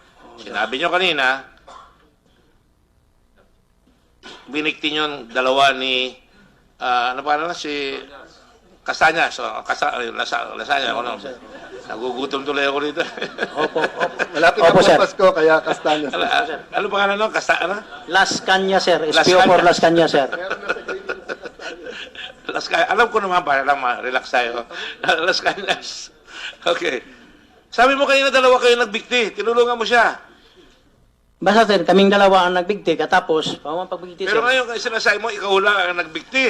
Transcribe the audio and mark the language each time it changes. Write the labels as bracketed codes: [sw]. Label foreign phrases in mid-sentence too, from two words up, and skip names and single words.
[tl] Sinabi nyo kanina, binikti nyo yung dalawa ni, ano pa na, si Castañas. Lasanya, ako naman. Nagugutom tuloy ako dito. Opo. Malapit na Opo, po sir. Pasko, kaya Castañas. Ano pangalan nun? Las Cañas, sir. Las SPO for Cañas. Las Cañas, sir. Alam ko naman, para lang ma-relax tayo. Las Cañas. Okay. Sabi mo kanina dalawa kayo nagbigti. Tinulungan mo siya. Basta, sir, kaming dalawa ang nagbigti. Katapos, pagbigti, sir. Pero ngayon, sinasabi mo, ikaw lang ang nagbigti.